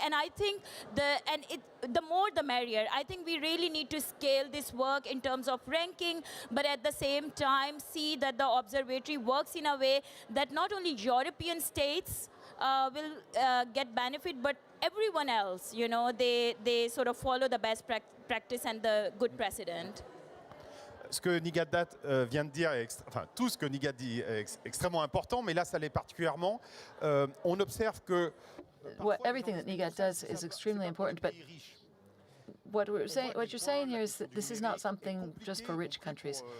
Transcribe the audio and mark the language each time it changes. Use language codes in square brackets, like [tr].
[en] And I think the more the merrier. I think we really need to scale this work in terms of ranking, but at the same time see that the observatory works in a way that not only European states will get benefit, but everyone else, they sort of follow the best practice and the good precedent. [fr] Ce que Nigadat vient de dire, tout ce que Nigat dit est extrêmement important, mais là, ça l'est particulièrement. On observe que [en] everything that Nigat does is extremely important, but what you're saying here is that this is not something just for rich countries.